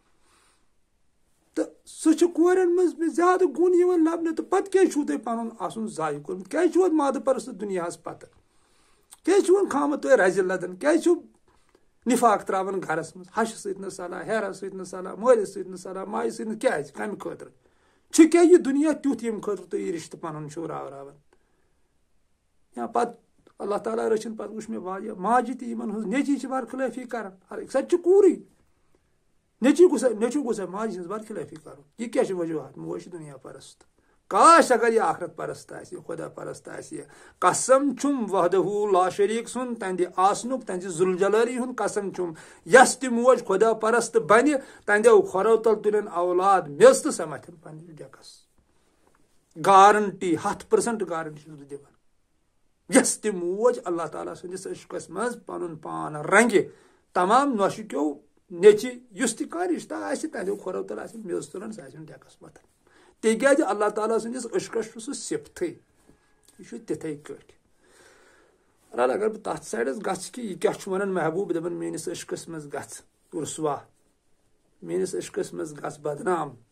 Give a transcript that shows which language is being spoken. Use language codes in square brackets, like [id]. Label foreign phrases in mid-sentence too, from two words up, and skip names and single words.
[ks] تہٕ سُہ چھُ کورٮ۪ن منٛز مےٚ زیادٕ گُن یِوان لبنہٕ تہٕ پتہٕ کیٛازِ چھُو تۄہہِ پنُن آسُن ضایہِ کوٚرمُت کیٛازِ چھُو اتھ مادٕ پرست دُنیاہس پتہٕ کیٛازِ چھُ وۄنۍ کھامُت تۄہہِ رزِ لدن کیٛازِ چھُو نِفاق تراوان گرس منٛز ہشہِ سۭتۍ نہٕ صلح ہیرس سۭتۍ نہٕ صلح مٲلِس سۭتۍ نہٕ صلح ماجہِ سۭتۍ نہٕ کیٛازِ کمہِ خٲطرٕ چھُ کیٛاہ یہِ دُنیا تیُتھ ییٚمہِ خٲطرٕ تُہۍ یہِ رِشتہٕ پنُن چھُو راوراوان یا پتہٕ اللہ تعالیٰ رٔچھِنۍ پتہٕ وٕچھ مےٚ واریاہ ماجہِ تہِ یِمن ہٕنٛز نیٚچی چھِ برخلٲفی کران سۄ تہِ چھِ کوٗرٕے نیٚچوٗ گوٚژھ ماجہِ ہٕنٛز برخلٲفی کرُن یہِ کیٛاہ چھِ وجوہات موج چھِ دُنیا پرست کاش اگر یہِ آخرت پرست آسہِ یہِ خۄدا پرست آسہِ یہِ قسم چھُم [ar] وحدہوٗ لا شریٖک [ks] سُنٛد تہنٛدِ آسنُک تہنٛدِ ذوالجلالی ہُنٛد قسم چھُم یۄس تہِ موج خۄدا پرست بنہِ تہنٛدیو کھۄرو تل تُلن اولاد میٚژ تہٕ سۄ متھن پننِس ڈیکس گارنٹی 100% گارنٹی چھُس بہٕ دِوان یۄس تہِ موج اللہ تعالیٰ سٕنٛدِس عشقس منٛز پنُن پان رنگہِ تمام نۄشہِ کیو نیٚچی یُس تہِ کانٛہہ رِشتہٕ آسہِ تہنٛدیو کھۄرو تل آسن میٚژ تُلان سۄ آسن ڈیکس متھن تِکیٛازِ اللہ تعالیٰ سٕنٛدِس عشقس چھُ سُہ صِفتھٕے یہِ چھُ تِتھٕے کٲٹھۍ بہرحال اگر بہٕ تتھ سایڈس گژھٕ کہِ یہِ کیٛاہ چھُ ونان محبوٗب دپان میٲنِس عشقس منٛز گژھ رُسوا میٲنِس عشقس منٛز گژھ بدنام